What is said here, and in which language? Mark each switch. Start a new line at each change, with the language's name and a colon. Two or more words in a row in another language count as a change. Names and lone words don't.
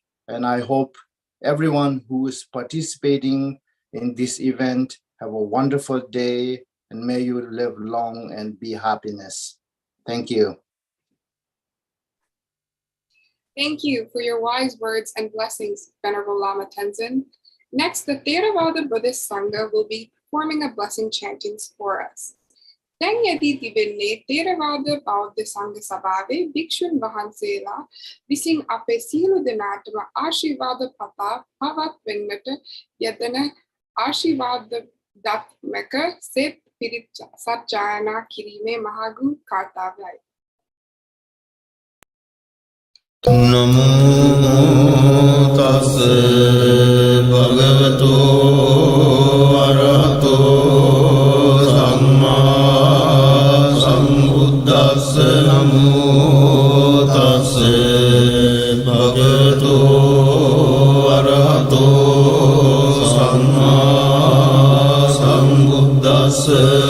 English: And I hope everyone who is participating in this event have a wonderful day, and may you live long and be happiness. Thank you. Thank you for your wise words and blessings, Venerable Lama Tenzin. Next, the Theravada Buddhist Sangha will be performing a blessing chantings for us.
Sinhala: දැන් යදී තිබෙන්නේ තේරවාද බෞද්ධ සංඝ සභාවේ භික්ෂුන් වහන්සේලා විසින් අපේ සියලු දෙනාටම ආශිර්වාද පතා පවත්වන්නට යතන ආශිර්වාදාත්මක සෙත් පිරිත් සත්‍යයනා කිරීමේ මහඟු කාර්යයයි.
Pali: නමෝ තස් භගවතෝ අරහතෝ Buddhas namo tassa bhagavato arahato samma sambuddhassa